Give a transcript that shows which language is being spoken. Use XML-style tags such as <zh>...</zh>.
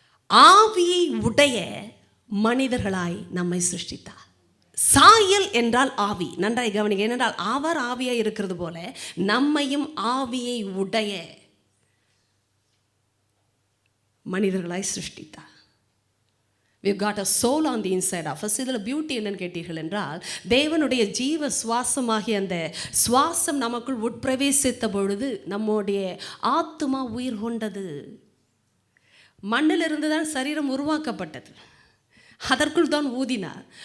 <ta>ஆவியை உடைய மனிதர்களாய் நம்மை சிருஷ்டித்தார். சாயல் என்றால் ஆவி. நன்றாய் கவனிங்க. ஏனென்றால் அவர் ஆவியாய் இருக்கிறது போல நம்மையும் ஆவியை உடைய மனிதர்களாய் சிருஷ்டித்தார்.</ta> <en>We've got a soul on the inside of us.</en> <ta>இதில் பியூட்டி என்னன்னு கேட்டீர்கள் என்றால், தேவனுடைய ஜீவ சுவாசமாகிய அந்த சுவாசம் நமக்குள் உட்பிரவேசித்த பொழுது நம்முடைய ஆத்துமா உயிர் கொண்டது. மண்ணிலிருந்து தான் சரீரம் உருவாக்கப்பட்டது, அதற்குள் தான் ஊதினார்.</ta>